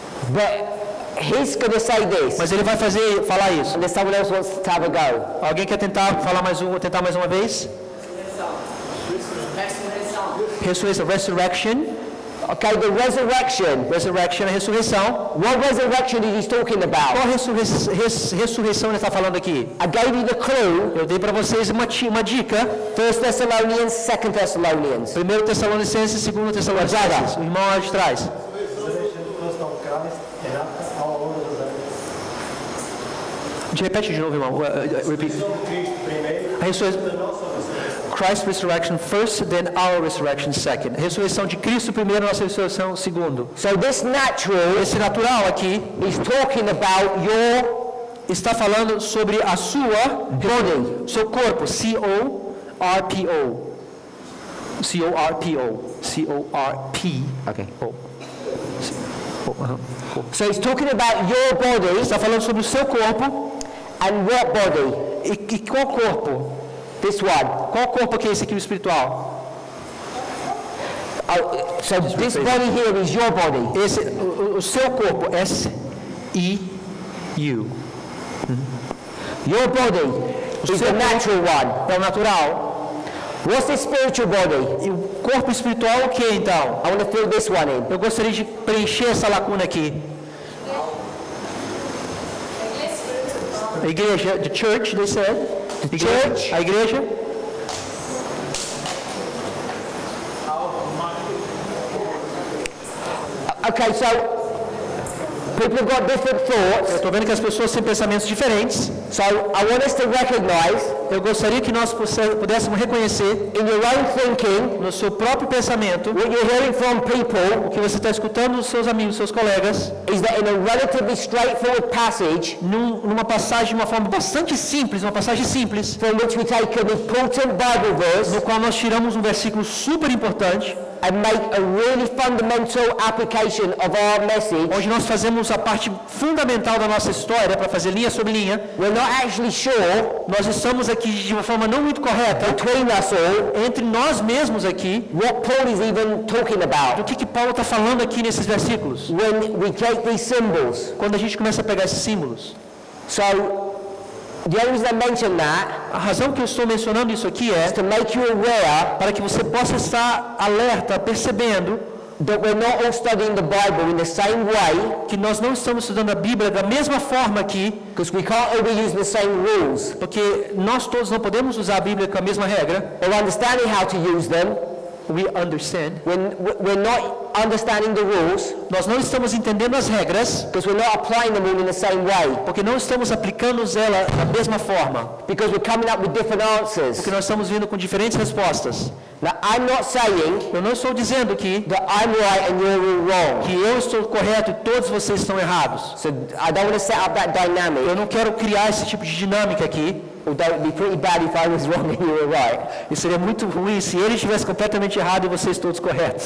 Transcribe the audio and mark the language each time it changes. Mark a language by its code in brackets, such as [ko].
[en] but he's going to say this. [pt] mas ele vai falar isso. [en] And then someone else wants to have a go. [pt] Alguém quer tentar mais uma vez? [en] Resurrection. Okay, the resurrection. [pt] Resurrection é a ressurreição. [en] What resurrection is he talking about? [pt] Qual ressurreição ele está falando aqui? [en] I gave you the clue. [pt] Eu dei para vocês uma dica. [en] 1 Thessalonians, 2 Thessalonians. [pt] 1 Tessalonicenses, 2 Tessalonicenses. O irmão lá de trás. Repete de novo, irmão. Repeat. A ressurreição. [en] Christ's resurrection first, then our resurrection second. [pt] Ressurreição de Cristo primeiro, nossa ressurreição segundo. [en] So this natural [pt] Esse natural aqui [en] is talking about your [pt] está falando sobre a sua [en] body. [pt] seu corpo, C-O-R-P-O. C-O-R-P-O. C-O-R-P-O. [en] Okay. [pt] Corpo. [en] So he's talking about your body [pt] Está falando sobre o seu corpo. [en] and what body? [pt] E qual corpo? [en] This one. [pt] Qual corpo que é esse aqui, o espiritual? [en] So this body here is your body. [pt] Esse, o seu corpo, S-E-U. [en] Your body is the natural one. [pt] É o natural. [en] What's the spiritual body? [pt] E o corpo espiritual é o que então? [en] I want to fill this one in. [pt] Eu gostaria de preencher essa lacuna aqui. A igreja, [en] the church, they said. Church. [pt] A igreja. [en] Okay, so people have got different thoughts. [pt] Eu estou vendo que as pessoas têm pensamentos diferentes. [en] So I want us to recognize [pt] Eu gostaria que nós pudéssemos reconhecer [en] in your own thinking [pt] no seu próprio pensamento [en] what you're hearing from people [pt] o que você está escutando dos seus amigos, seus colegas, [en] is that in a relatively straightforward passage [pt] numa passagem de uma forma bastante simples, uma passagem simples, [en] from which we take an important Bible verse [pt] no qual nós tiramos um versículo super importante, [en] and make a really fundamental application of our message, [pt] onde nós fazemos a parte fundamental da nossa história para fazer linha sobre linha. [en] we're not actually sure [pt] Nós estamos aqui de uma forma não muito correta [en] between us all [pt] entre nós mesmos aqui [en] what Paul is even talking [pt] do [en] about [pt] que Paulo está falando aqui nesses versículos, [en] when we take these symbols. [pt] quando a gente começa a pegar esses símbolos. [en] So the only reason I mention that [pt] A razão que eu estou mencionando isso aqui [en] is [pt] é [en] to make you aware [pt] para que você possa estar alerta, percebendo [en] that we're not all studying the Bible in the same way, [pt] que nós não estamos estudando a Bíblia da mesma forma aqui, [en] because we can't all be using the same rules [pt] porque nós todos não podemos usar a Bíblia com a mesma regra. [en] or understanding how to use them. We understand. When we're not understanding the rules [pt] Nós não estamos entendendo as regras, [en] because we're not applying them all in the same way, [pt] porque não estamos aplicando ela da mesma forma, [en] because we're coming up with different answers. [pt] porque nós estamos vindo com diferentes respostas. [en] Now, I'm not saying [pt] Eu não estou dizendo que [en] that I'm right and you're all wrong. [pt] eu estou correto e todos vocês estão errados. [en] So I don't want to set up that dynamic. [pt] Eu não quero criar esse tipo de dinâmica aqui. [en] Although it would be pretty bad if I was wrong and you were right. [pt] E seria muito ruim se ele estivesse completamente errado e vocês todos corretos.